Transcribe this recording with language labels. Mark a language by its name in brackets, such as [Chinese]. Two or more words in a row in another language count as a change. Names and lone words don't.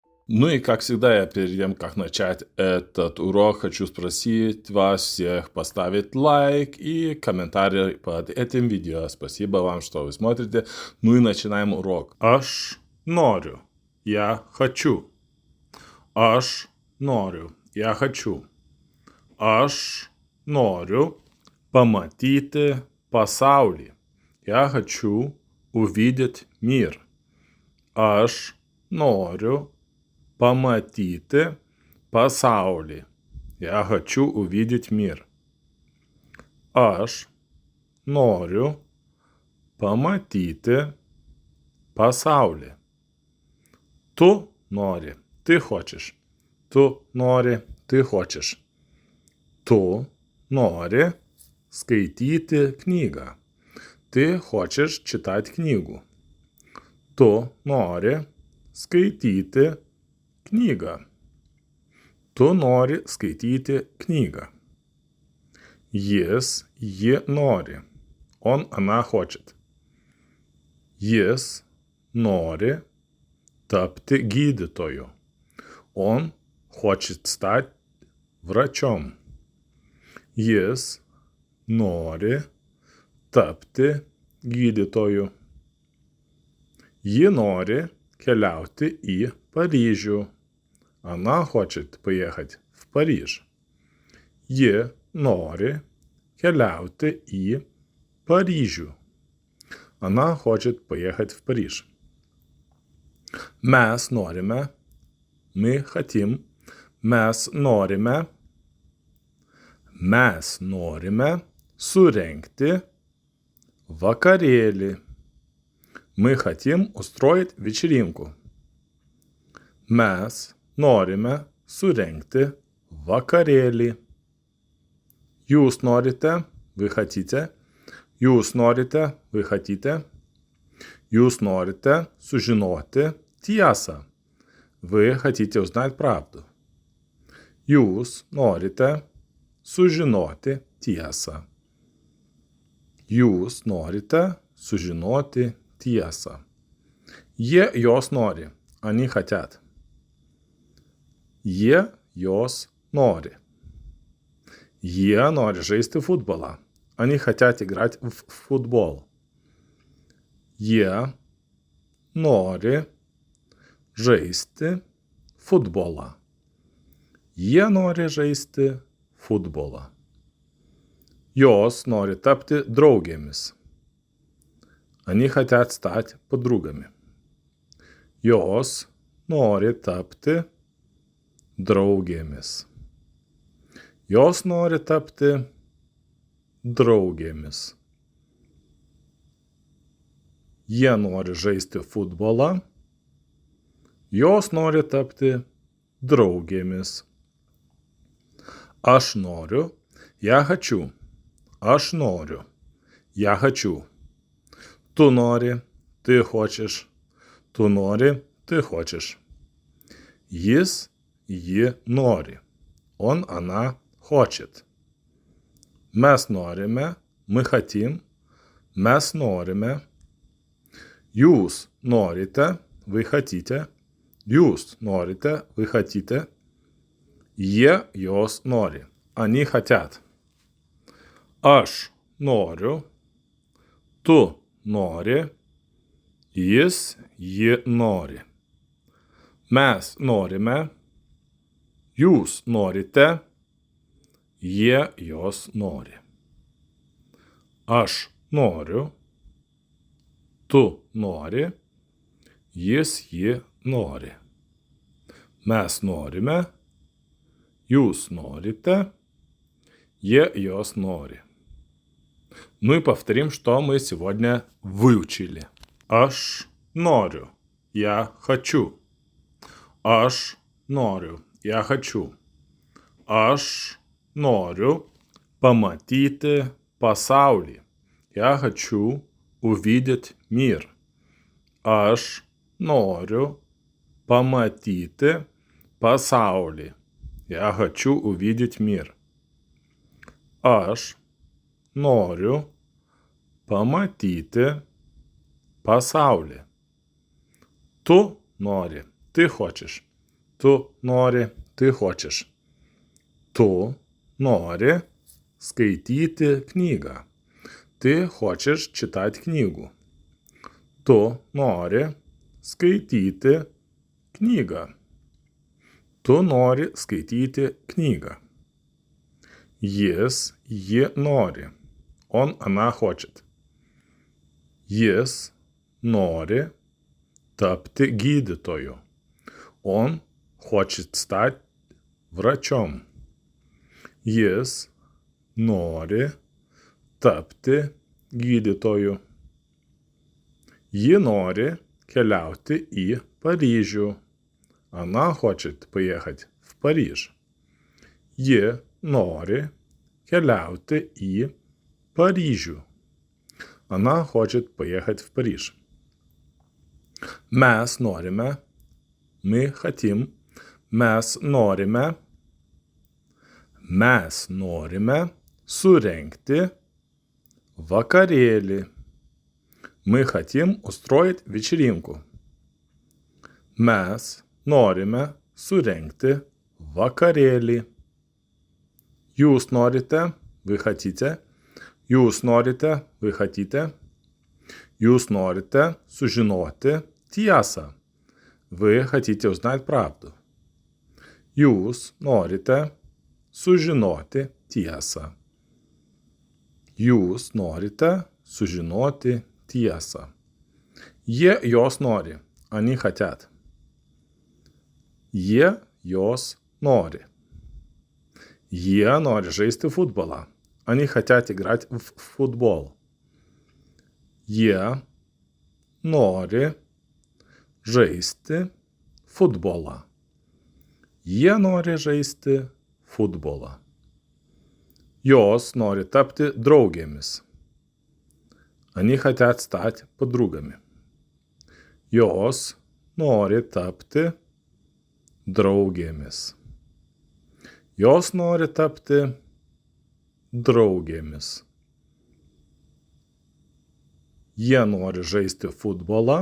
[Russian] Ну и, как всегда, перед тем, как начать этот урок, хочу спросить вас всех поставить лайк и комментарий под этим видео. Спасибо вам, что вы смотрите. Ну и начинаем урок. [Lithuanian] Aš noriu. [Russian] Я хочу. [Lithuanian] Aš noriu. [Russian] Я хочу. [Lithuanian] Aš noriu pamatyti pasaulį. [Russian] Я хочу увидеть мир. [Lithuanian] Aš noriu pamatyti pasaulį. [Russian] Я хочу увидеть мир. [Lithuanian] Aš noriu pamatyti pasaulį. Tu nori, [Russian] ты хочешь. [Lithuanian] Tu nori, [Russian] ты хочешь. [Lithuanian] Tu nori skaityti knygą. [Russian] Ты хочешь читать книгу. [Lithuanian] Tu nori skaityti knygą. Tu nori skaityti knygą. Jis, ji nori. [Russian] Он, она хочет. [Lithuanian] Jis nori tapti gydytoju. [Russian] Он хочет стать врачом. [Lithuanian] Jis nori tapti gydytoju. Ji nori keliauti į Paryžių. [Russian] Она хочет поехать в Париж. [Lithuanian] Ji nori keliauti į Paryžių. [Russian] Она хочет поехать в Париж. [Lithuanian] Mes norime, [Russian] мы хотим, [Lithuanian] mes norime surengti vakarėlį. [Russian] Мы хотим устроить вечеринку. [Lithuanian] Mes norime surengti vakarėlį. Jūs norite, [Russian] вы хотите. [Lithuanian] Jūs norite, [Russian] вы хотите. [Lithuanian] Jūs norite sužinoti tiesą. [Russian] Вы хотите узнать правду. [Lithuanian] Jūs norite sužinoti tiesą. Jūs norite sužinoti tiesą. Jie jos nori. [Russian] Они хотят. [Lithuanian] Jie jos nori. Jie nori žaisti futbolą. [Russian] Они хотят играть в футбол. [Lithuanian] Jie nori žaisti futbolą. Jie nori žaisti futbolą. Jos nori tapti draugėmis. [Russian] Они хотят стать подругами. [Lithuanian] Jos nori tapti draugėmis. Jos nori tapti draugėmis. Jie nori žaisti futbolą. Jos nori tapti draugėmis. Aš noriu, [Russian] я хочу. [Lithuanian] Aš noriu, [Russian] я хочу. [Lithuanian] Tu nori, [Russian] ты хочешь. [Lithuanian] Tu nori, [Russian] ты хочешь. [Lithuanian] Jis, ji nori. [Russian] Он, она хочет. [Lithuanian] Mes norime, [Russian] мы хотим. [Lithuanian] Mes norime. Jūs norite, [Russian] вы хотите. [Lithuanian] Jūs norite, [Russian] вы хотите. [Lithuanian] Jie, jos nori. [Russian] Они хотят. [Lithuanian] Aš noriu. Tu nori. Jis, ji nori. Mes norime. Jūs norite. Jie, jos nori. Aš noriu. Tu nori. Jis, ji nori. Mes norime. Jūs norите. Jie, jos nori. [Russian] Ну и повторим, что мы сегодня выучили. [Lithuanian] Aš noriu. [Russian] Я хочу. [Lithuanian] Aš noriu. [Russian] Я хочу. [Lithuanian] Aš noriu pamatyti pasaulį. [Russian] Я хочу увидеть мир. [Lithuanian] Aš noriu pamatyti pasaulį. [Russian] Я хочу увидеть мир. [Lithuanian] Aš noriu pamatyti pasaulį. Tu nori, [Russian] ты хочешь. ты хочешь. [Lithuanian] Tu nori skaityti knygą. [Russian] Ты хочешь читать книгу. [Lithuanian] Tu nori skaityti knygą. Tu nori skaityti knygą. Ji nori. [Russian] Она хочет. [Lithuanian] Jis nori tapti gydytoju. [Russian] Он хочет стать врачом. [Lithuanian] Jis nori tapti gydytoju. Ji nori keliauti į Paryžių. [Russian] Она хочет поехать в Париж. [Lithuanian] Ji nori keliauti į Paryžių. [Russian] Она хочет поехать в Париж. [Lithuanian] Mes norime, [Russian] мы хотим, [Lithuanian] mes norime surengti vakarėlį. [Russian] Мы хотим устроить вечеринку. [Lithuanian] Mes norime surengti vakarėlį. Jūs norite, [Russian] вы хотите. [Lithuanian] Jūs norite, [Russian] вы хотите. [Lithuanian] Jūs norite sužinoti tiesą. [Russian] Вы хотите узнать правду. [Lithuanian] Jūs norite sužinoti tiesą. Jūs norite sužinoti tiesą. Jos nori. [Russian] Они хотят. [Lithuanian] Jos nori. Jie nori žaisti futbolą. [Russian] Они хотят играть в футбол. [Lithuanian] Jie nori žaisti futbolą. Jie nori žaisti futbolą. Jos nori tapti draugėmis. [Russian] Они хотят стать подругами. [Lithuanian] Jos nori tapti draugėmis. Jos nori tapti draugėmis. Jie nori žaisti futbolą.